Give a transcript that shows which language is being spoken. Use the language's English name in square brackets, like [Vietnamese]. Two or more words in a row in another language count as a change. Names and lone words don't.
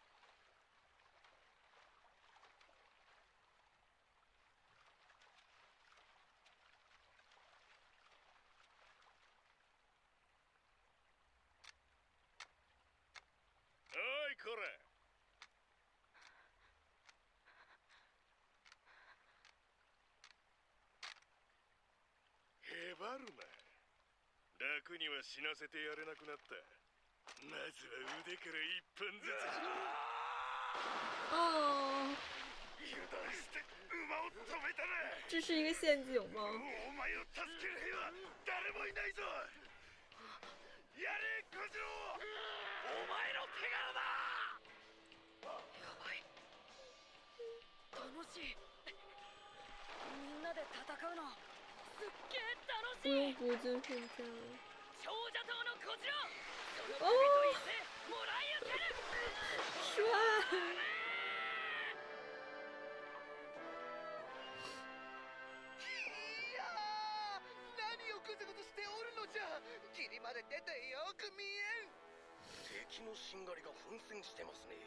[Japanese] おいこら、へばるな。楽には死なせてやれなくなった。まずは腕から一本ずつ。哦，油断して馬を止めたな。 [Chinese] 这是一个陷阱吗？ [Japanese] お前を助ける兵は誰もいないぞ。やれ小次郎、お前の手柄だ。やばい、楽しい。みんなで戦うのすっげえ楽しい。 [Chinese] 不用不进瞬间。 [Japanese] 長者島の小次郎、その [Chinese] 哦，帅！ [Japanese] いやー、何をグズグズしておるのじゃ。霧まで出てよく見えん。敵のしんがりが奮戦してますね。